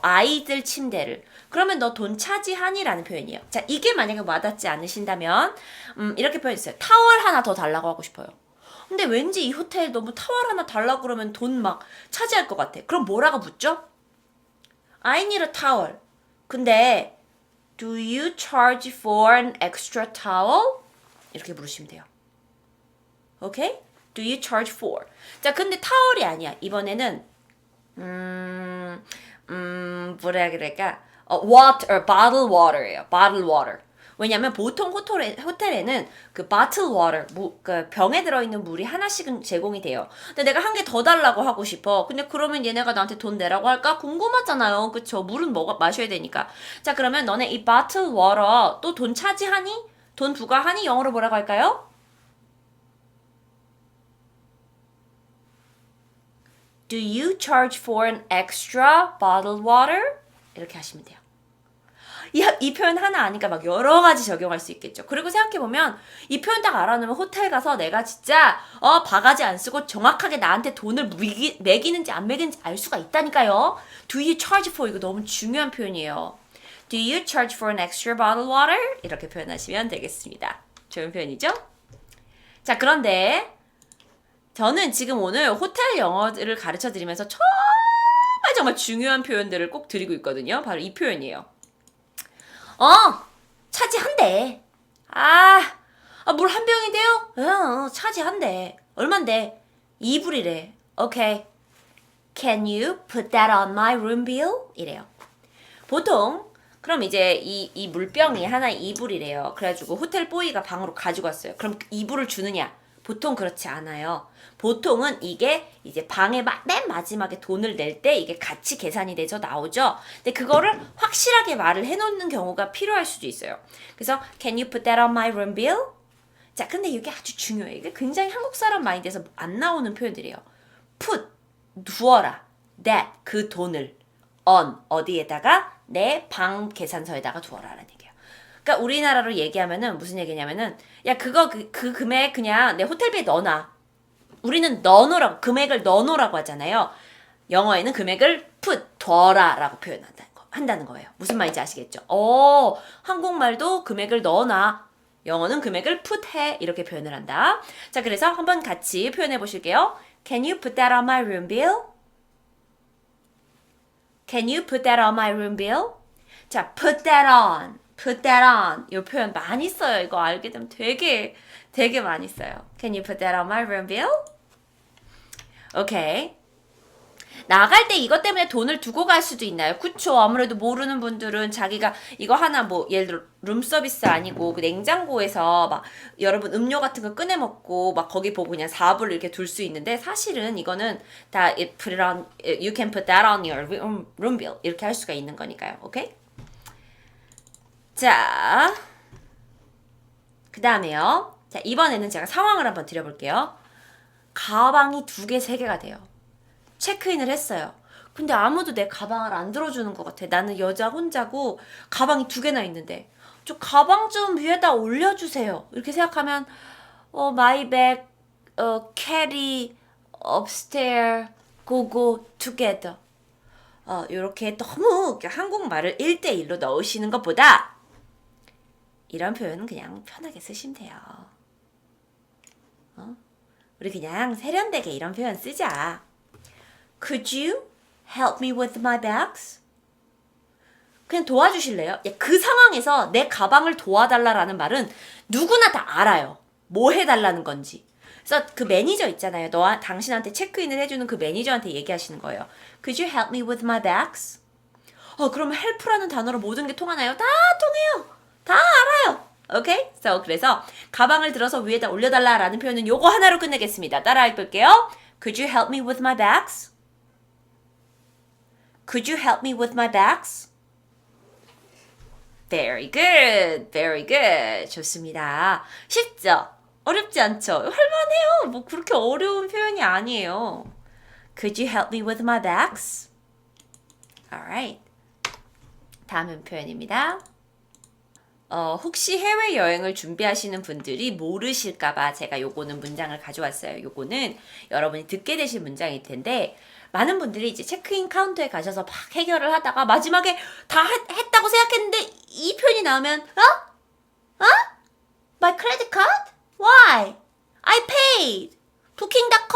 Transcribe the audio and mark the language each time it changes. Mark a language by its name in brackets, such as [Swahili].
[Korean] 아이들 침대를. 그러면 너 돈 차지하니? 라는 표현이에요. 자, 이게 만약에 와닿지 않으신다면 이렇게 표현했어요. 타월 하나 더 달라고 하고 싶어요. 근데 왠지 이 호텔 너무 타월 하나 달라고 그러면 돈 막 차지할 것 같아. 그럼 뭐라고 묻죠? [English] I need a towel. [Korean] 근데 [English] Do you charge for an extra towel? [Korean] 이렇게 물으시면 돼요. 오케이? [English] Do you charge for? [Korean] 자, 근데 타월이 아니야. 이번에는 뭐라 그럴까? [English] water, bottled water예요. bottled water. [Korean] 왜냐면 보통 호텔에는 그 [English] bottled water, [Korean] 그 병에 들어있는 물이 하나씩은 제공이 돼요. 근데 내가 한 개 더 달라고 하고 싶어. 근데 그러면 얘네가 나한테 돈 내라고 할까? 궁금하잖아요. 그쵸? 물은 마셔야 되니까. 자, 그러면 너네 이 [English] bottled water [Korean] 또 돈 차지하니? 돈 부과하니? 영어로 뭐라고 할까요? [English] Do you charge for an extra bottled water? [Korean] 이렇게 하시면 돼요. 이 표현 하나 아니까 막 여러 가지 적용할 수 있겠죠. 그리고 생각해보면 이 표현 딱 알아놓으면 호텔 가서 내가 진짜 바가지 안 쓰고 정확하게 나한테 돈을 매기는지 안 매기는지 알 수가 있다니까요. [English] Do you charge for? [Korean] 이거 너무 중요한 표현이에요. [English] Do you charge for an extra bottled water? [Korean] 이렇게 표현하시면 되겠습니다. 좋은 표현이죠? 자, 그런데 저는 지금 오늘 호텔 영어를 가르쳐 드리면서 정말 중요한 표현들을 꼭 드리고 있거든요. 바로 이 표현이에요. 차지한대. 물 한 병인데요? 차지한대. 얼만데? 2불이래. 오케이. [English] Can you put that on my room bill? [Korean] 이래요. 보통 그럼 이제 이 물병이 하나에 2불이래요. 그래가지고 호텔 보이가 방으로 가지고 왔어요. 그럼 2불을 주느냐? 보통 그렇지 않아요. 보통은 이게 이제 방에 맨 마지막에 돈을 낼 때 이게 같이 계산이 돼서 나오죠. 근데 그거를 확실하게 말을 해놓는 경우가 필요할 수도 있어요. 그래서 [English] Can you put that on my room bill? [Korean] 자, 근데 이게 아주 중요해요. 이게 굉장히 한국 사람 마인드에서 안 나오는 표현들이에요. put, 두어라. that, 그 돈을 on, 어디에다가 내 방 계산서에다가 두어라라는 얘기예요. 그러니까 우리나라로 얘기하면은 무슨 얘기냐면은 야, 그거 그 금액 그냥 내 호텔비에 넣어놔. 우리는 넣어놓으라고, 금액을 넣어놓으라고 하잖아요. 영어에는 금액을 put, 둬라라고 한다는 거예요. 무슨 말인지 아시겠죠? 한국말도 금액을 넣어놔. 영어는 금액을 put 해. 이렇게 표현을 한다. 자, 그래서 한번 같이 표현해 보실게요. [English] Can you put that on my room bill? Can you put that on my room bill? 자, put that on. put that on. [Korean] 이 표현 많이 써요. 이거 알게 되면 되게 많이 써요. [English] Can you put that on my room bill? [Korean] 오케이. 나갈 때 이것 때문에 돈을 두고 갈 수도 있나요? 그쵸. 아무래도 모르는 분들은 자기가 이거 하나 뭐 예를 들어 룸서비스 아니고 그 냉장고에서 막 여러분 음료 같은 거 꺼내 먹고 막 거기 보고 그냥 4불 이렇게 둘 수 있는데 사실은 이거는 다 [English] put it on, you can put that on your room bill [Korean] 이렇게 할 수가 있는 거니까요. 오케이? 자, 그 다음에요. 자, 이번에는 제가 상황을 한번 드려볼게요. 가방이 2개, 3개가 돼요. 체크인을 했어요. 근데 아무도 내 가방을 안 들어주는 것 같아. 나는 여자 혼자고 가방이 2개나 있는데 저 가방 좀 위에다 올려주세요. 이렇게 생각하면 [English] my bag, carry, upstairs, go together. [Korean] 이렇게 너무 한국말을 1대1로 넣으시는 것보다 이런 표현은 그냥 편하게 쓰시면 돼요. 우리 그냥 세련되게 이런 표현 쓰자. [English] Could you help me with my bags? [Korean] 그냥 도와주실래요? 그 상황에서 내 가방을 도와달라라는 말은 누구나 다 알아요. 뭐 해달라는 건지. 그래서 그 매니저 있잖아요. 당신한테 체크인을 해주는 그 매니저한테 얘기하시는 거예요. [English] Could you help me with my bags? [Korean] 그러면 help라는 단어로 모든 게 통하나요? 다 통해요. 다 알아요. 오케이? 그래서 가방을 들어서 위에다 올려달라라는 표현은 요거 하나로 끝내겠습니다. 따라해 볼게요. [English] Could you help me with my bags? Could you help me with my bags? Very good. Very good. [Korean] 좋습니다. 쉽죠? 어렵지 않죠? 할만해요. 뭐 그렇게 어려운 표현이 아니에요. [English] Could you help me with my bags? Alright. [Korean] 다음 표현입니다. 혹시 해외여행을 준비하시는 분들이 모르실까봐 제가 요거는 문장을 가져왔어요. 요거는 여러분이 듣게 되실 문장일 텐데 많은 분들이 이제 체크인 카운터에 가셔서 막 해결을 하다가 마지막에 다 했다고 생각했는데 이 표현이 나오면 [English] My credit card? Why? I paid. [Korean] Booking.com